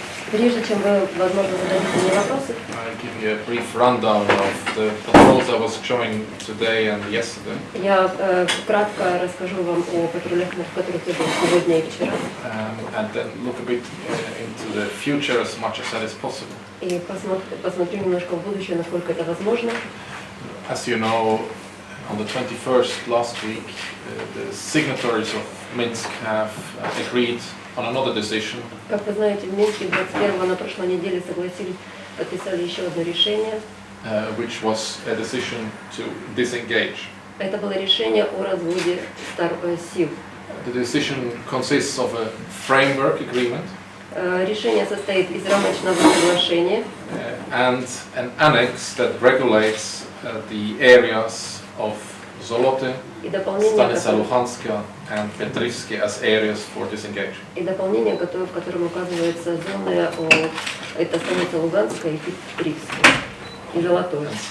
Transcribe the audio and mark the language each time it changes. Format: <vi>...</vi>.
<ru>Прежде чем вы, возможно, зададите мне вопросы,</ru> <en>I'll give you a brief rundown of the patrols I was showing today and yesterday,</en> <ru>я кратко расскажу вам о патрулях, в которых я был сегодня и вчера,</ru> <en>and then look a bit into the future as much as that is possible.</en> <ru>и посмотрю немножко в будущее, насколько это возможно.</ru> <en>As you know, on the 21st last week, the signatories of Minsk have agreed on another decision.</en> <ru>Как вы знаете, в Минске 21-го на прошлой неделе подписали еще одно решение.</ru> <en>Which was a decision to disengage.</en> <ru>Это было решение о разводе сил.</ru> <en>The decision consists of a framework agreement.</en> <ru>Решение состоит из рамочного соглашения</ru> <en>And an annex that regulates the areas of Zolote, Станица Luhanska and Petrivske as areas for disengagement.</en> <ru>И дополнение, в котором указывается зоны, это станица Луганская и Петривская, и Золотое.</ru>